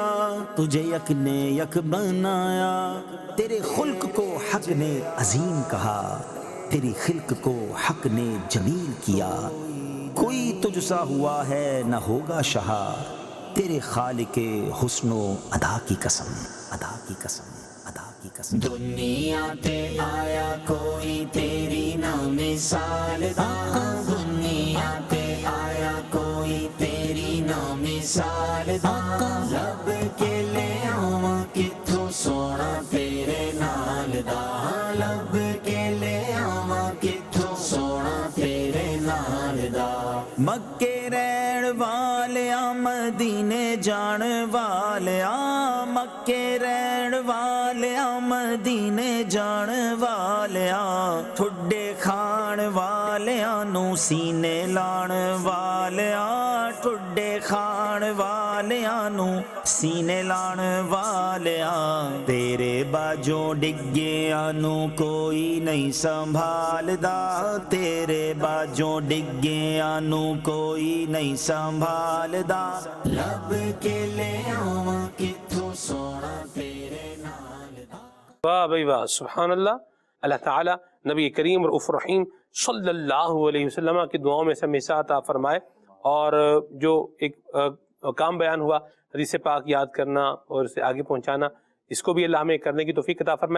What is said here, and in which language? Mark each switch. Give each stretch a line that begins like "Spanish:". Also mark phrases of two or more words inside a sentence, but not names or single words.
Urdu: تجھے یک نے یک بنایا تیرے خلق کو حق نے عظیم کہا تیری خلق کو حق نے جمیل کیا کوئی تجھ سا ہوا ہے نہ ہوگا شہا تیرے خالق حسن و ادا کی قسم ادا کی قسم ادا کی قسم
Punjabi: دنیا پہ آیا کوئی تیری نہ مثال دا دنیا پہ آیا کوئی تیری نہ مثال دا لب کے لے آواں کتھوں سونا تیرے نال دا لب کے لے آواں کتھوں سونا تیرے نال دا مکے رہن والیاں مدینے جان والیاں مکے رہن والیاں مدینے جان والیاں ٹھڈے کھان والیاں نو سینے لان والیاں ٹھڈے کھان والیاں نو سینے لان والیاں تیرے باجوں ڈگیاں نو کوئی نہیں سنبھالدا تیرے باجوں ڈگیاں نو کوئی نہیں سنبھالدا رب کے لے آواں کتھوں سونا تیرے نال دا
Urdu: واہ بھائی واہ، سبحان اللہ۔ اللہ تعالیٰ نبی کریم رؤوف الرحیم
Arabic: صلی اللہ علیہ وسلم
Urdu: کی دعاؤں میں سے ہمیشہ عطا فرمائے، اور جو ایک کام بیان ہوا حدیث پاک یاد کرنا اور اسے آگے پہنچانا، اس کو بھی اللہ ہمیں کرنے کی توفیق عطا فرمائے۔